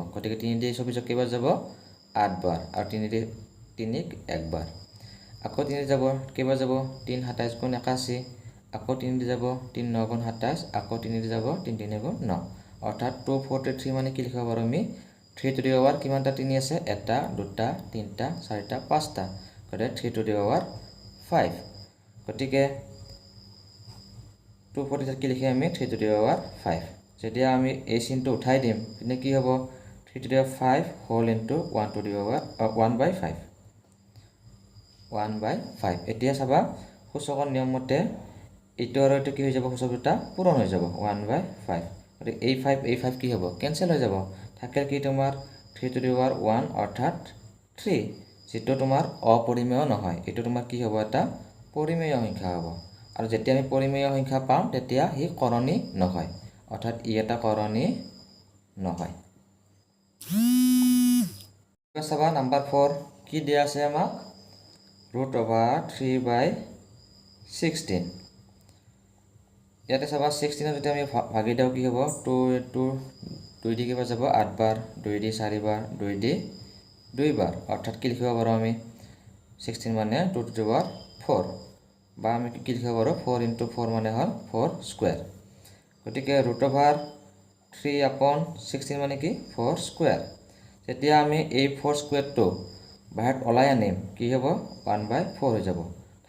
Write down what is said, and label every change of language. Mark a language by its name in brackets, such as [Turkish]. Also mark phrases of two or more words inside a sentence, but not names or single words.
[Assamese] গতিকে 3 দি 24 কেইবাৰ যাব 8 বাৰ আৰু 3 দি 3ক 1 বাৰ। আকৌ 3 দি যাব কেইবাৰ যাব 3 27 × 81, আকৌ 3 দি যাব 3 9 × 27, আকৌ 3 দি যাব 3 3 × 9। অৰ্থাৎ 243 মানে কি লিখিব পাৰোঁ আমি [English] 3 to the power [Assamese] কিমানটা 3 আছে 1 2 3 4 5টা, গতিকে [English] 3 to the power 5। [Assamese] গতিকে 243 কি লিখি আমি [English] 3 to the power 5। [Assamese] যেতিয়া আমি এই চিনটো উঠাই দিম তেন্তে কি হ'ব [English] 3 to the power 5 whole into 1 to the power 1/5 [Assamese] 1/5। এতিয়া চাবা সূচকৰ নিয়ম মতে এইটো আৰু এইটো কি হৈ যাব, সূচক দুটা পূৰণ হৈ যাব 1/5। গতিকে এই 5 কি হ'ব কেনচেল হৈ যাব, থাকে কি তোমাৰ [English] 3 to the power 1 [Assamese] অৰ্থাৎ 3, যিটো তোমাৰ অপৰিমেয় নহয়, এইটো তোমাৰ কি হ'ব এটা পৰিমেয় সংখ্যা হ'ব। আৰু যেতিয়া আমি পৰিমেয় সংখ্যা পাম তেতিয়া সি কৰণী নহয়, অৰ্থাৎ ই এটা কৰণী নহয়। চাবা নাম্বাৰ 4 কি দিয়া আছে আমাক √3/16। ইয়াতে চাবা 16 যদি আমি ভাগি দিওঁ কি হ'ব 2 দি কেইবাৰ যাব 8 বাৰ, 2 দি 4 বাৰ, 2 দি 2 বাৰ। অৰ্থাৎ কি লিখিব পাৰোঁ আমি 16 মানে [English] 2 to the power 4, [Assamese] বা আমি কি লিখিব পাৰোঁ 4 × 4 মানে হ'ল 4 স্কুৱেৰ। গতিকে √3/16 মানে কি 4 স্কুৱেৰ। যেতিয়া আমি এই 4 স্কুৱেৰটো বাহিৰত ওলাই আনিম কি হ'ব 1/4 হৈ যাব।